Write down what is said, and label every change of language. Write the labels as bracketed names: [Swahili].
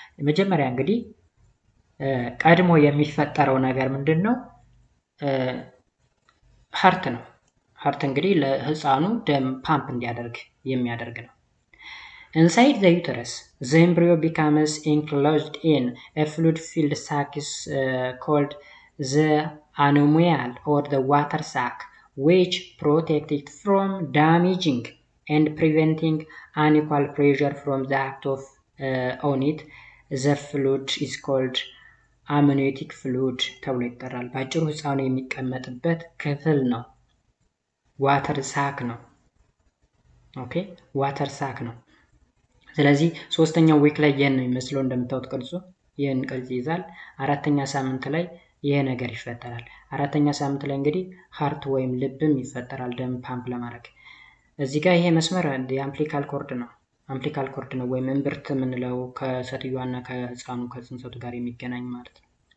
[Amharic] መጀመሪያ እንግዲህ ቀድሞ የሚፈጠረው ነገር ምንድነው? ሃርት ነው። ሃርት እንግዲህ ለህፃኑ ደም ፓምፕ እንዲያደርግ የሚያደርግ ነው። [English] Inside the uterus, the embryo becomes enclosed in a fluid-filled sac called the anomial or the water sac, which protect it from damaging and preventing unequal pressure from the act of on it. The fluid is called amniotic fluid [Amharic] ተብሎ ይጠራል። ባጭሩ ህፃኑ የሚቀመጥበት ክፍል ነው። ዋተር ሳክ ነው። ኦኬ ዋተር ሳክ ነው። ስለዚህ ሶስተኛው ዊክ ላይ ይሄን ነው የሚመስለው እንደምታዩት ቅርጹ ይሄን ቅርጽ ይዛል። አራተኛ ሳምንት ላይ ይሄ ነገር ይፈጠራል። አራተኛ ሳምንት ላይ እንግዲህ ሃርት ወይም ልብም ይፈጠራል ደም ፓምፕ ለማድረግ። እዚህ ጋር ይሄ መስመር የአምፕሊካል ኮርድ ነው። አምፕሊካል ኮርድ ነው ወይም እምብርት የምንለው ከሴትዮዋና ከህፃኑ ከጽንሰቱ ጋር የሚገናኝ ማለት ነው።